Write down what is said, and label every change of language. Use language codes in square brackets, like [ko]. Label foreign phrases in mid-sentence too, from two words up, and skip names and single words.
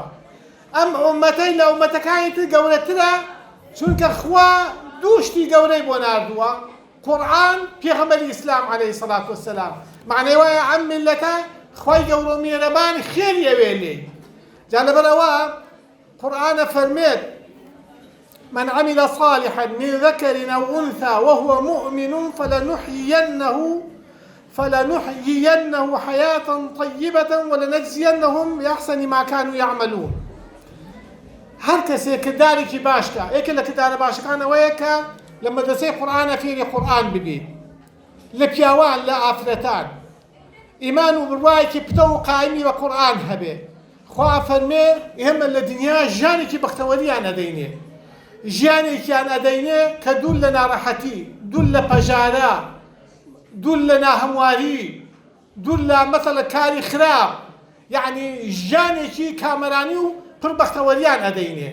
[ckb] ئەم ئومەتەی لە ئومەتەکانی تر گەورەترە، چونکە خوا دووشتی گەورەی بۆ ناردووە، قورئان پێغەمبەری ئیسلام [ar] عەلەیهی سەڵات وەسەلام. [ckb] معنەی وایە ئەم میلەتە خوای گەورە و میێرەبان خێری ئەوێ لێ. جا لەبەرەوە قورئانە فەرمێت [ar] من عمل صالحا من ذكر أو أنثى وهو مؤمن فلنحيينه حياة طيبة ولنجزينهم بأحسن ما كانوا يعملون. [ckb] هەر کەسێک کردارێکی باشکە، یەکێک لە کردارە باشەکانەوەیە کە لە مەدرسەی قورئانە فێری قورئان ببێت، لە پیاوان لە ئافرەتان ئیمان و بڕوایەکی پتە و قایمی بە قورئان هەبێ. خوا فەرمێ ئێمە لە دنیا ژیانێکی بەختەوەریان ئەدەینێ، ژیانێکیان ئەدەینێ کە دوور لە ناڕەحەتی، دوور لە پەژارە، دوور لە ناهەمواری، دوور لە مەسەڵە کاری خراپ، یعنی ژیانێکی کامەرانی و پڕ بەختەوەریان ئەدەینێ.